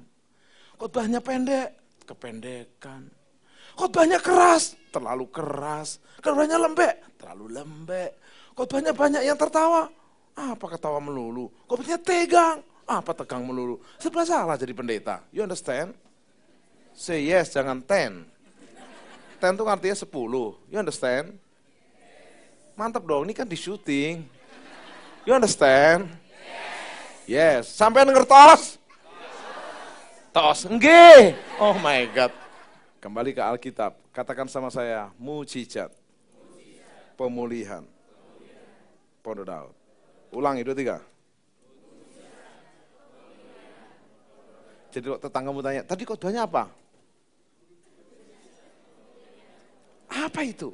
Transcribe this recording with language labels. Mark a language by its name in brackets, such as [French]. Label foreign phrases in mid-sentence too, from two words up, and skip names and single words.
[Indonesian] Khotbahnya pendek, kependekan. Khotbahnya keras, terlalu keras. Khotbahnya lembek, terlalu lembek. Khotbahnya banyak yang tertawa, apa ketawa melulu. Khotbahnya tegang, apa tegang melulu. Serba salah jadi pendeta, [English] you understand? Say yes, [Indonesian] jangan 10. 10 itu artinya 10, [English] you understand? [Indonesian] Mantap dong, ini kan di syuting. [English] You understand? Yes. [Indonesian] Sampai ngertos? Tos, enggak. [English] Oh my God. [Indonesian] Kembali ke Alkitab. Katakan sama saya, mujizat. Pemulihan. Pondok Daud. Ulangi, 2, 3. Jadi tetanggamu tanya, tadi khotbahnya apa? Apa itu?